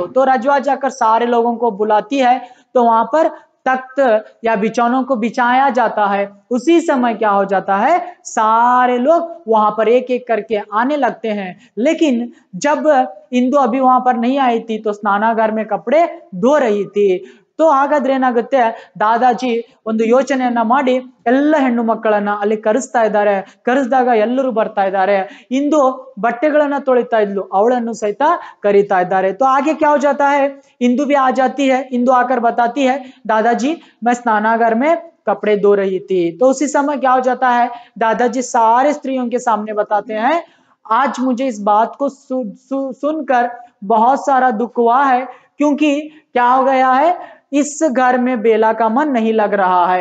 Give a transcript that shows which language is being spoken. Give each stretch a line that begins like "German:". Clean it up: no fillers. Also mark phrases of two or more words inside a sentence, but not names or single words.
Hindi: तो रजवा जाकर सारे लोगों को बुलाती है, तो वहां पर तख्त या बिछौनों को बिछाया जाता है. उसी समय क्या हो जाता है, सारे लोग वहां पर एक एक करके आने लगते हैं. लेकिन जब इंदु अभी वहां पर नहीं आई थी तो स्नानागार में कपड़े धो रही थी.
Kannada: तो ಹಾಗಾದ್ರೆ ಏನಾಗುತ್ತೆ, ದಾದಾಜಿ ಒಂದು ಯೋಚನೆಯನ್ನ ಮಾಡಿ ಎಲ್ಲ ಹೆಣ್ಣು ಮಕ್ಕಳನ್ನ ಅಲ್ಲಿ ಕರೆಸ್ತಾ ಇದ್ದಾರೆ. ಕರೆಸಿದಾಗ ಎಲ್ಲರೂ ಬರ್ತಾ ಇದ್ದಾರೆ. ಇಂದು ಬಟ್ಟೆಗಳನ್ನ ತೊಳಿತಾ ಇದ್ಲು, ಅವಳನ್ನು ಸಹಿತ ಕರೀತಾ ಇದ್ದಾರೆ.
Hindi: तो आगे क्या हो जाता है, इंदु भी आ जाती है. इंदु आकर बताती है दादाजी मैं स्नानागार में कपड़े धो रही थी. तो उसी समय क्या हो जाता है, दादाजी सारे स्त्रियों के सामने बताते हैं आज मुझे इस बात को सुनकर बहुत सारा दुख हुआ है, क्योंकि क्या हो गया है, इस घर में बेला का मन नहीं लग रहा है.